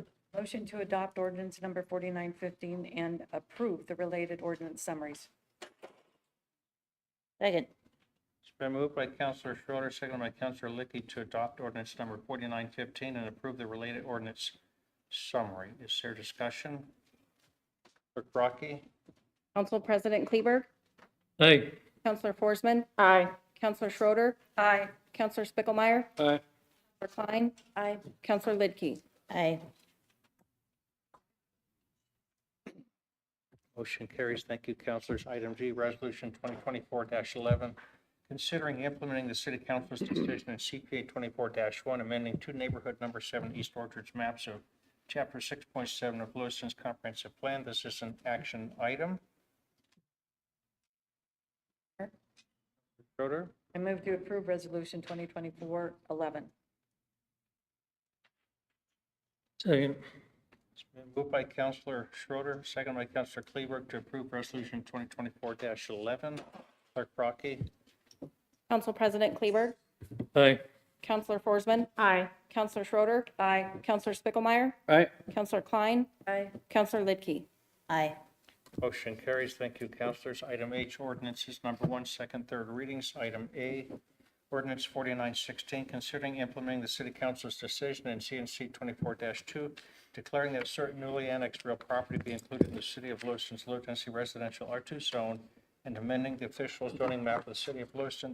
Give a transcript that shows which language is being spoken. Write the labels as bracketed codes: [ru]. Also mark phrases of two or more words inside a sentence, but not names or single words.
[en] motion to adopt ordinance number 4915 and approve the related ordinance summaries. Second. It's been moved by Counselor Schroeder, seconded by Counselor Licky to adopt ordinance number 4915 and approve the related ordinance summary. Is there discussion? Clerk Brocky. Council President Kleberg, Aye. Councilor Forsman, Aye. Councilor Schroeder, Aye. Councilor Spickelmeyer, Aye. Councilor Klein, Aye. Councilor Lidkey. Aye. Motion carries. Thank you, councilors. Item G, resolution 2024-11, considering implementing the city council's decision in CPA 24-1, amending 2 neighborhood number 7 East Orchards maps of chapter 6.7 of Lewiston's comprehensive plan. This is an action item. Schroeder. I move to approve resolution 2024-11. Second. It's been moved by Counselor Schroeder, second by Counselor Kleberg to approve resolution 2024-11. Clerk Brocky. Council President Kleberg, Aye. Councilor Forsman, Aye. Councilor Schroeder, Aye. Councilor Spickelmeyer, Aye. Councilor Klein, Aye. Councilor Lidkey. Aye. Motion carries. Thank you, councilors. Item H, ordinances number 1, second, third readings. Item A, ordinance 4916, considering implementing the city council's decision in CNC 24-2, declaring that certain newly annexed real property be included in the city of Lewiston's low-density residential R2 zone and amending the official zoning map of the city of Lewiston.